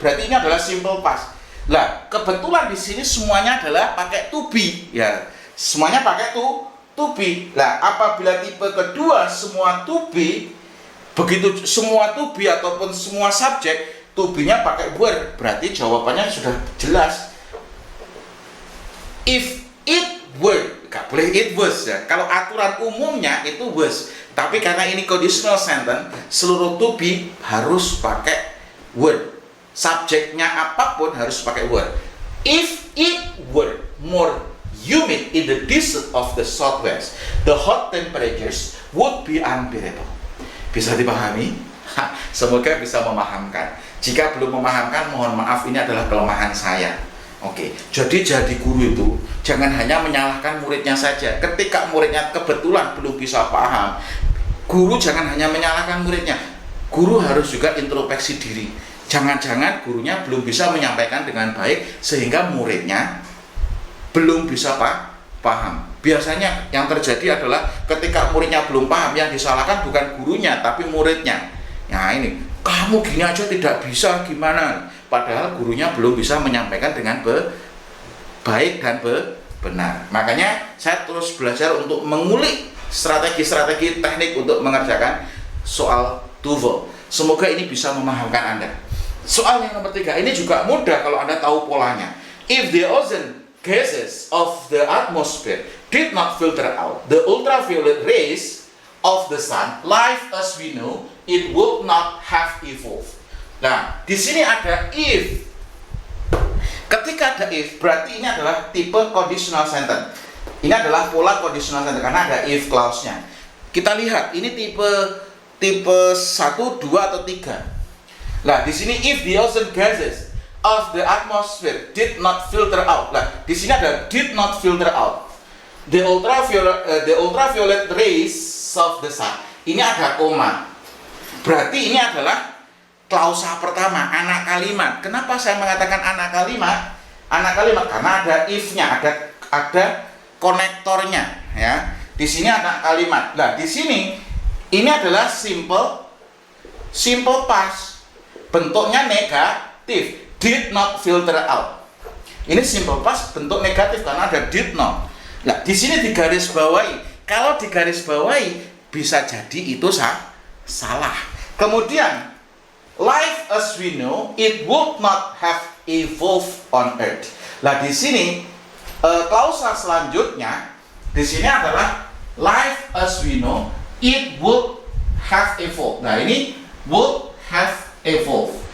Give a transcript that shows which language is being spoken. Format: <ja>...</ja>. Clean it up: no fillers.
<id>Berarti ini adalah simple past. Lah, kebetulan di sini semuanya adalah pakai to be, ya. Semuanya pakai to be. Lah, apabila tipe kedua semua to be, begitu semua to be ataupun semua subjek to be-nya pakai were, berarti jawabannya sudah jelas.</id> <en>If it were,</en> <id>nggak boleh</id> <en>it was</en> <id>ya. Kalau aturan umumnya itu was, tapi karena ini conditional sentence, seluruh to be harus pakai were. Subjeknya apapun harus pakai were.</id> <en>If it were more humid in the desert of the southwest, the hot temperatures would be unbearable.</en> <id>Bisa dipahami? Semoga bisa memahamkan. Jika belum memahamkan, mohon maaf, ini adalah kelemahan saya. Oke, jadi guru itu jangan hanya menyalahkan muridnya saja. Ketika muridnya kebetulan belum bisa paham, guru jangan hanya menyalahkan muridnya. Guru harus juga introspeksi diri. Jangan-jangan gurunya belum bisa menyampaikan dengan baik sehingga muridnya belum bisa paham. Biasanya yang terjadi adalah ketika muridnya belum paham, yang disalahkan bukan gurunya tapi muridnya. Nah ini, kamu gini aja tidak bisa, gimana? Padahal gurunya belum bisa menyampaikan dengan baik dan benar. Makanya saya terus belajar untuk mengulik strategi-strategi teknik untuk mengerjakan soal TOEFL. Semoga ini bisa memahamkan Anda. Soal yang nomor 3 ini juga mudah kalau Anda tahu polanya.</id> <en>If the ozone gases of the atmosphere did not filter out the ultraviolet rays of the sun, life as we know it would not have evolved.</en> <id>Nah, di sini ada if. Ketika ada if, berarti ini adalah tipe conditional sentence. Ini adalah pola conditional sentence karena ada if clause-nya. Kita lihat, ini tipe 1, 2 atau 3. Nah, di sini</id> <en>if the ozone gases of the atmosphere did not filter out.</en> <id>Nah, di sini ada</id> <en>did not filter out the ultraviolet rays of the sun.</en> <id>Ini ada koma. Berarti ini adalah klausa pertama, anak kalimat. Kenapa saya mengatakan anak kalimat? Anak kalimat karena ada if-nya, ada konektornya, ya. Di sini anak kalimat. Nah, di sini ini adalah simple past. Bentuknya negatif.</id> <en>Did not filter out.</en> <id>Ini simple past bentuk negatif karena ada did not. Nah, di sini digaris bawahi. Kalau digaris bawahi bisa jadi itu salah. Kemudian</id> <en>life as we know it would not have evolved on earth.</en> <id>Nah, di sini klausa selanjutnya di sini adalah</id> <en>life as we know it would have evolved.</en> <id>Nah, ini</id> <en>would have evolved.</en>